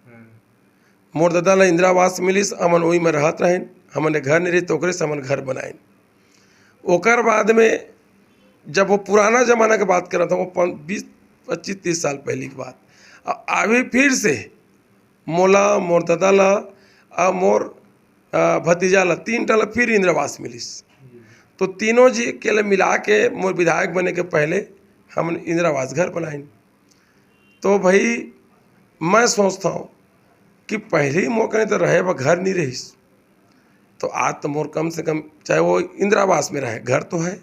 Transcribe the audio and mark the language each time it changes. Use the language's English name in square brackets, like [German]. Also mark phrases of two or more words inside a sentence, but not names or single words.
[Chhattisgarhi] मोर दादा ला इंदिरा आवास मिलिस, हमन वही में रहत रहे, हमन घर नहीं रही तो ओकरे से हमन घर बनाए। ओकर बाद में जब वो पुराना जमाना के बात कर रहा था, वो 20-25-30 साल पहले की बात, अभी फिर से मोला मोर दादा ला और मोर भतीजा ला 3 ला फिर इंदिरा आवास मिलिस। तो तीनों जी के लिए मिला के मोर विधायक बने के पहले हम इंदिरा आवास घर बनाए। तो भाई मैं सोचता हूँ कि पहले ही मौके तो रहे वह घर नहीं रही, तो आज तो मोर कम से कम चाहे वो इंदिरा आवास में रहे घर तो है।